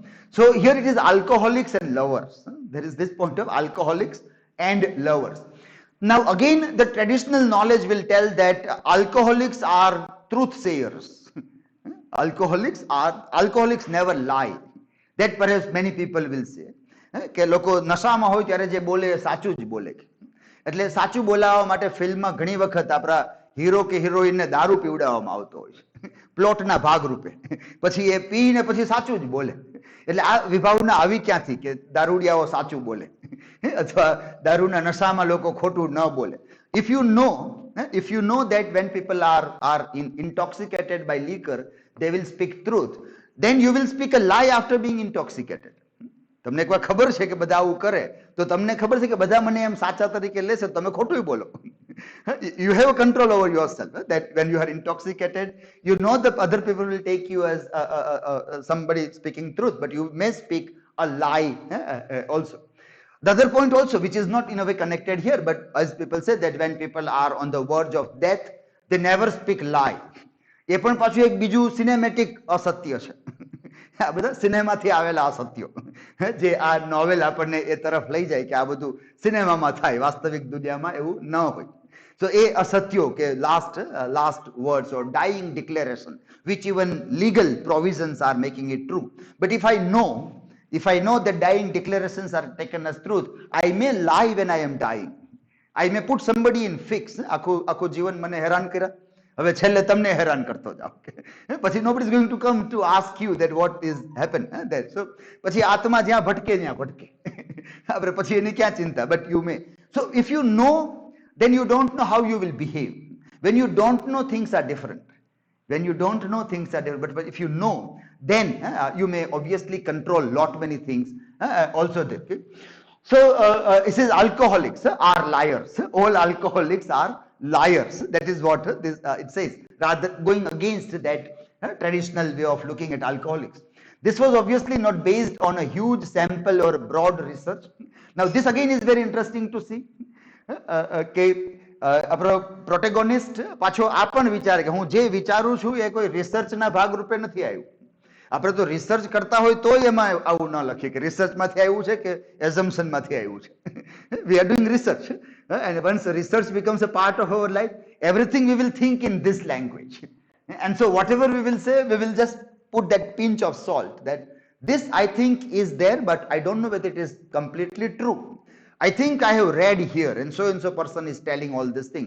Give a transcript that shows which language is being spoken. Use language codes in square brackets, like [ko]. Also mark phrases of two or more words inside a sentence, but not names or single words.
[en] So here it is alcoholics and lovers. There is this point of alcoholics and lovers. Now again, the traditional knowledge will tell that alcoholics are truth sayers. Alcoholics never lie. That perhaps many people will say. [gu] કે લોકો નશામાં હોય ત્યારે જે બોલે સાચું જ બોલે. એટલે સાચું બોલાવવા માટે ફિલ્મમાં ઘણી વખત આપણા હીરો કે હિરોઈનને દારૂ પીવડાવવામાં આવતો હોય છે, પ્લોટના ભાગરૂપે. પછી એ પીને પછી સાચું જ બોલે. એટલે આ વિભાવના આવી ક્યાંથી કે દારૂડિયાઓ સાચું બોલે, અથવા દારૂના નશામાં લોકો ખોટું ન બોલે. [en] If you know that when people are intoxicated by liquor, they will speak truth, then you will speak a lie after being intoxicated. [gu] તમને એકવાર ખબર છે કે બધા આવું કરે, તો તમને ખબર છે કે બધા મને એમ સાચા તરીકે લેશે, તમે ખોટું બોલો. [en] You have a control over yourself, that when you are intoxicated, you know the other people will take you as somebody speaking truth, but you may speak a lie also. The other point also, which is not in a way connected here, but as people say that when people are on the verge of death, they never speak lie. [gu] એ પણ પાછું એક બીજું સિનેમેટિક અસત્ય છે. આ બધા સિનેમાથી આવેલા અસત્યો, જે આ નોવેલ આપણને એ તરફ લઈ જાય કે આ બધું સિનેમામાં થાય, વાસ્તવિક દુનિયામાં એવું ન હોય. [en] So [gu] એ અસત્યો કે [en] last words or dying declaration, which even legal provisions are making it true. But if I know that dying declarations are taken as truth, I may lie when I am dying. I may put somebody in fix. [gu] આખું જીવન મને હેરાન કર્યા, હવે છેલ્લે તમને હેરાન કરતો જાવ. [en] પછી nobody is going to come to ask you that what is happened there. [gu] So પછી આત્મા જ્યાં ભટકે ત્યાં ભટકે, આપણે પછી એની ક્યાં ચિંતા. [en] But you may. So if you know, then you don't know how you will behave. When you don't know, things are different. But if you know, then you may obviously control lot many things also there. Okay? So it says alcoholics are liars. All alcoholics are liars. That is what it says, rather going against that traditional way of looking at alcoholics. This was obviously not based on a huge sample or broad research. Now this again is very interesting to see. [gu] કે આપણો પ્રોટેગોનિસ્ટ પાછો આ પણ વિચારે કે હું જે વિચારું છું એ કોઈ રિસર્ચના ભાગરૂપે નથી આવ્યું. આપણે તો રિસર્ચ કરતા હોય તો એમાં આવું ન લખીએ કે રિસર્ચમાંથી આવ્યું છે કે એઝમ્પશનમાંથી આવ્યું છે. [en] We are doing research, and once research becomes a part of our life, everything we will think in this language. And so whatever we will say, we will just put that pinch of salt that this I think is there, but I don't know whether it is completely true. I think I have read here, and so person is telling all this thing.